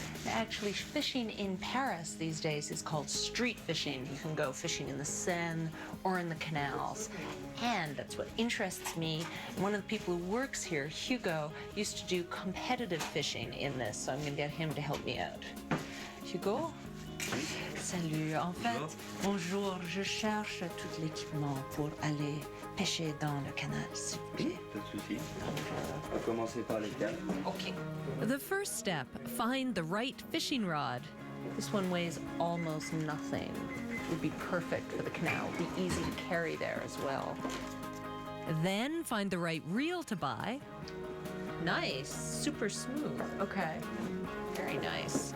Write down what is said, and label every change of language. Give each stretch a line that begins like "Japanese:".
English: Actually, fishing in Paris these days is called street fishing. You can go fishing in the Seine or in the canals. And that's what interests me. One of the people who works here, Hugo, used to do competitive fishing in this, so I'm going to get him to help me out.
French: Hugo? Salut. En fait, bonjour, je cherche tout l'équipement pour aller pêcher dans le canal, s'il vous plaît. Pas de souci. On va commencer par les câbles.
English: Okay. The first step, find the right fishing rod. This one weighs almost nothing. It would be perfect for the canal. It would be easy to carry there as well. Then find the right reel to buy. Nice. Super smooth. Okay. Very nice.